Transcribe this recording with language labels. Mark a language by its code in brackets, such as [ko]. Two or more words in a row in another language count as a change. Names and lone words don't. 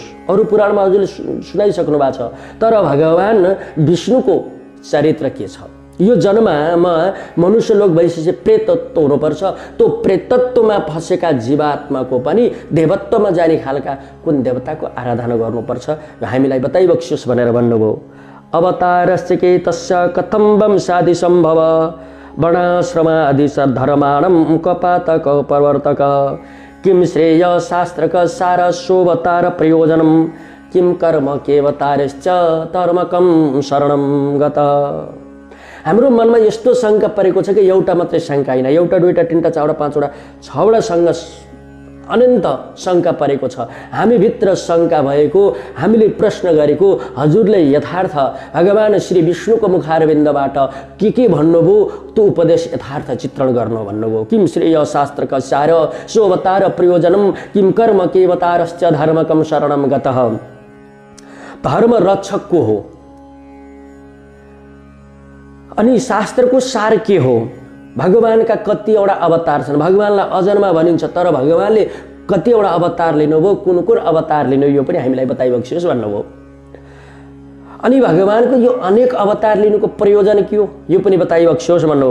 [ne] अरू पुराणमा हजुरले सुनाइसक्नु भएको छ। तर भगवान विष्णुको चरित्र के छ? यो जन्ममा मनुष्य लोक भइसकेपछि प्रेतत्व हुनुपर्छ। त्यो प्रेतत्वमा फसेका जीवात्माको पनि देवत्वमा जाने खालका कुन देवताको आराधना गर्नुपर्छ, हामीलाई बताइबक्सियोस् भनेर भन्नुभयो। [sa] अवतारस्य के तस्य कथं वंशादि सम्भव वर्णाश्रमादि धर्माणं कपातक प्रवर्तक किं श्रेय शास्त्रक सार सोवतार प्रयोजनं किं कर्म केवतारश्च धर्मकं शरणं गत। [ne] हाम्रो मनमा यस्तो शङ्का परेको छ कि एउटा मात्रै शङ्का होइन, एउटा दुईटा तीनटा चारवटा पाँचवटा छवटा अनन्त शङ्का परेको छ। हामीभित्र शङ्का भएको, हामीले प्रश्न गरेको, हजुरले यथार्थ भगवान श्री विष्णुको मुखारविन्दबाट के भन्नुभयो त्यो उपदेश यथार्थ चित्रण गर्नु भन्नुभयो। [sa] किं श्रेय शास्त्रक सार सोवतार प्रयोजनं किं कर्म केवतारश्च धर्मकं शरणं गतः। [ne] धर्म रक्षक को हो अनि शास्त्रको सार के हो? भगवानका कतिवटा अवतार छन्, भगवानलाई अजन्मा भनिन्छ, तर भगवानले कतिवटा अवतार लिनुभयो, कुन अवतार लिनुभयो यो पनि हामीलाई बताइबक्सियोस् भन्नुभयो। अनि भगवानको यो अनेक अवतार लिनुको प्रयोजन के हो यो पनि बताइबक्सियोस् भन्नुभयो।